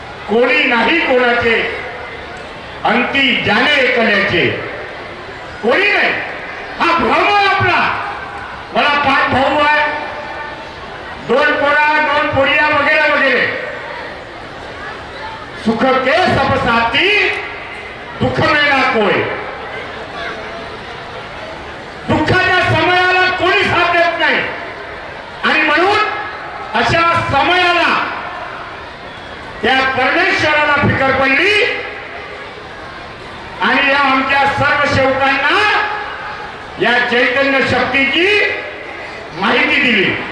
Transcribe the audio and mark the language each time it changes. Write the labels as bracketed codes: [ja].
[mr] कोणी नाही कोणाचे अंती जाणे एकल्याचे. कोणी नाही. हा भ्रम आहे आपला. मला 5 भाऊ आहे, 2 पोरा, 2 पोरिया वगैरे वगैरे. [hi] सुख के सब साथी, दुःख में ना कोई. [mr] दुःखाच्या समयाला कोणी साथ देत नाही. आणि म्हणून अशा समयाला त्या परमेश्वराला फिकर पडली आणि या आमच्या सर्व सेवकांना या चैतन्य शक्तीची माहिती दिली.